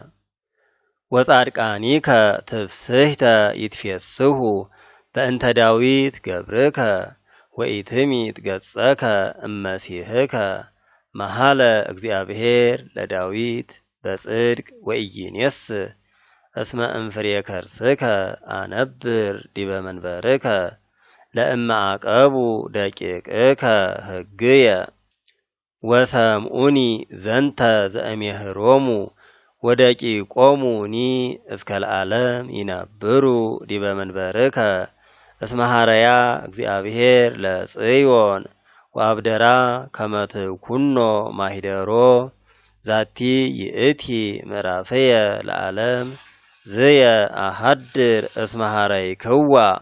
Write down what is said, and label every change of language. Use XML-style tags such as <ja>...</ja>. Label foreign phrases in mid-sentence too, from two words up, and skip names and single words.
<gez>ወጻድቃኒከ ትፍስሕተ ይትፌስሑ በእንተ ዳዊት ገብርከ ወኢትሚት ገጸከ እመሲሕከ መሃለ እግዚአብሔር ለዳዊት በጽድቅ ወኢይኔስህ እስመ እምፍሬ ከርስከ አነብር ዲበ መንበርከ ለእመ አቀቡ ደቂቅከ ሕግየ ወሰምዑኒ ዘንተ ዘእሜህሮሙ ወደቂቆሙኒ እስከ ለዓለም ይነብሩ ዲበ መንበርከ እስመ ሐረያ እግዚአብሔር ለጽዮን ወአብደራ ከመ ትኩኖ ማሂደሮ ዛቲ ይእቲ ምዕራፍየ ለዓለም ዝየ አሐድር እስመ ሐረይክዋ</gez>